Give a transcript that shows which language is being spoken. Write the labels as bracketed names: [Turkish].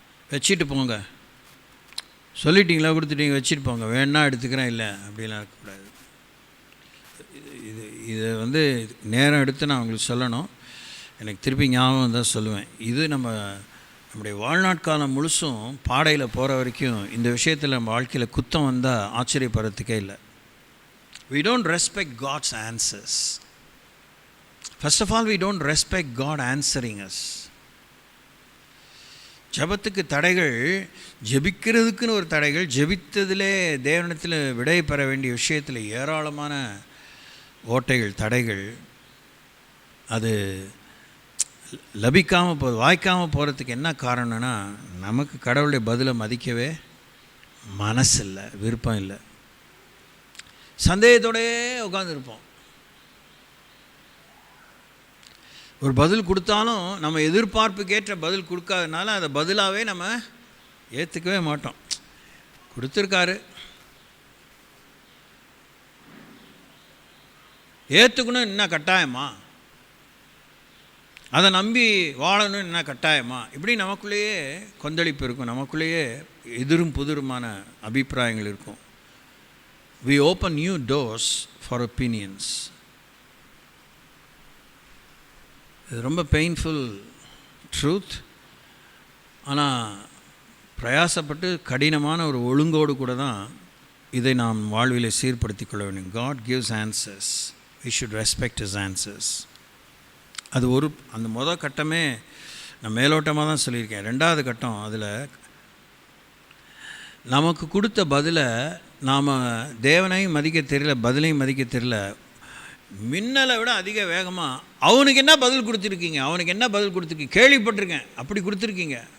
[Tamil] வச்சுட்டு போங்க, சொல்லிட்டீங்களா, கொடுத்துட்டீங்க, வச்சுட்டு போங்க, வேணா எடுத்துக்கிறேன், இல்லை அப்படிலாம் இருக்கக்கூடாது. இது நேரம் எடுத்து நான் உங்களுக்கு சொல்லணும். எனக்கு திருப்பி ஞாபகம் தான் சொல்லுவேன். இது நம்முடைய வாழ்நாட்காலம் முழுசும் பாடையில் போகிற வரைக்கும் இந்த விஷயத்தில் நம்ம வாழ்க்கையில் குத்தம் வந்தால் ஆச்சரியப்படுறதுக்கே இல்லை. [English] We don't respect God's answers. First of all, we don't respect God answering us. [Tamil] ஜெபத்துக்கு தடைகள், ஜெபிக்கிறதுக்குன்னு ஒரு தடைகள், ஜெபித்ததிலே தேவனிடத்தில் விடை பெற வேண்டிய விஷயத்தில் ஏராளமான ஓட்டைகள், தடைகள். அது லபிக்காமல் வாய்க்காமல் போகிறதுக்கு என்ன காரணம்னா, நமக்கு கடவுளுடைய பதிலை மதிக்கவே மனசு இல்லை, விருப்பம் இல்லை. சந்தேகத்தோடே உட்காந்துருப்போம். ஒரு பதில் கொடுத்தாலும் நம்ம எதிர்பார்ப்புக்கேற்ற பதில் கொடுக்காதனால அதை பதிலாகவே நம்ம ஏற்றுக்கவே மாட்டோம். கொடுத்துருக்காரு, ஏற்றுக்கணும் என்ன கட்டாயமா, அதை நம்பி வாழணும் என்ன கட்டாயமா, இப்படி நமக்குள்ளேயே கொந்தளிப்பு இருக்கும், நமக்குள்ளேயே எதிரும் புதிருமான அபிப்பிராயங்கள் இருக்கும். [English] We open new doors for opinions. [Tamil] இது ரொம்ப [English] Painful truth. [Tamil] ஆனால் பிரயாசப்பட்டு கடினமான ஒரு ஒழுங்கோடு கூட தான் இதை நாம் வாழ்விலை சீர்படுத்தி கொள்ள வேண்டும். [English] God gives answers. We should respect His answers. [Tamil] அது அந்த முதல் கட்டமே நான் மேலோட்டமாக தான் சொல்லியிருக்கேன். ரெண்டாவது கட்டம், அதில் நமக்கு கொடுத்த பதிலை நாம் தேவனையும் மதிக்க தெரியல, பதிலையும் மதிக்க தெரியல, மின்னலை விட அதிக வேகமாக அவனுக்கு என்ன பதில் கொடுத்துருக்கீங்க, அவனுக்கு என்ன பதில் கொடுத்துருக்கீங்க, கேள்விப்பட்டிருக்கேன், அப்படி கொடுத்துருக்கீங்க,